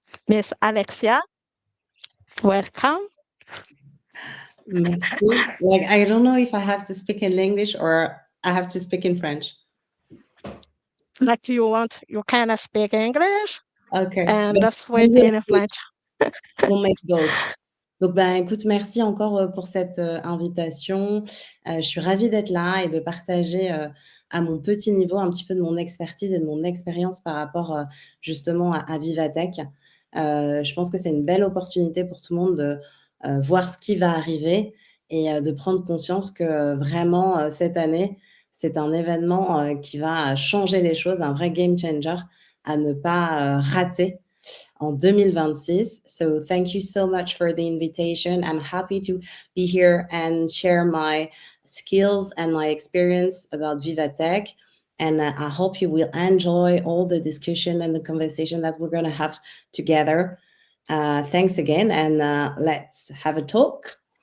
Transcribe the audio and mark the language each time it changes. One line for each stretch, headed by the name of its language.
English: Miss Alexia, welcome.
French: Merci.
English: Like, I don't know if I have to speak in English or I have to speak in French. Like you want, you can speak English Okay. and switch in French. We'll make both.
French: Donc, écoute, merci encore pour cette invitation. Je suis ravie d'être là et de partager à mon petit niveau un petit peu de mon expertise et de mon expérience par rapport justement à Vivatech. Je pense que c'est une belle opportunité pour tout le monde de voir ce qui va arriver et de prendre conscience que vraiment, cette année, c'est un événement qui va changer les choses, un vrai game changer à ne pas rater en 2026.
English: So thank you so much for the invitation. I'm happy to be here and share my skills and my experience about Vivatech. And I hope you will enjoy all the discussion and the conversation that we're going to have together. Thanks again, and let's have a talk.